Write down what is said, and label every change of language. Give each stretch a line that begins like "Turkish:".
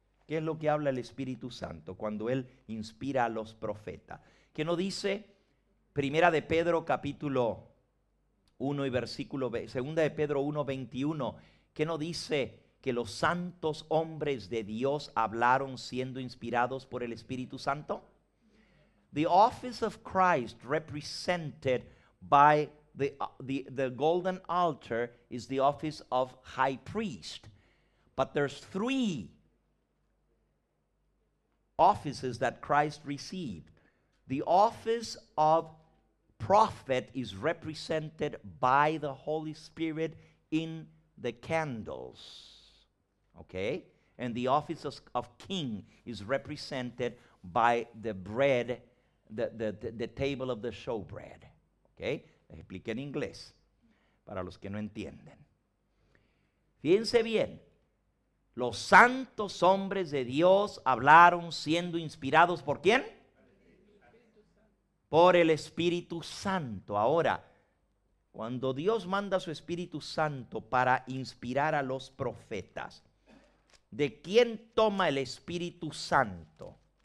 Spanish: ¿Qué es lo que habla el Espíritu Santo cuando Él inspira a los profetas? ¿Qué nos dice Primera de Pedro capítulo 1 y versículo, Segunda de Pedro 1, 21? ¿Qué nos dice? Que los santos hombres de Dios hablaron siendo inspirados por el Espíritu Santo.
English: The office of Christ represented by the golden altar is the office of high priest. But there's three offices that Christ received. The office of prophet is represented by the Holy Spirit in the candles. Okay? And the office of king is represented by the bread, the table of the showbread. Okay?
Spanish: Les expliqué en inglés para los que no entienden. Fíjense bien, los santos hombres de Dios hablaron siendo inspirados ¿por quién? Por el Espíritu Santo. Ahora, cuando Dios manda a su Espíritu Santo para inspirar a los profetas, ¿de quién toma el Espíritu Santo?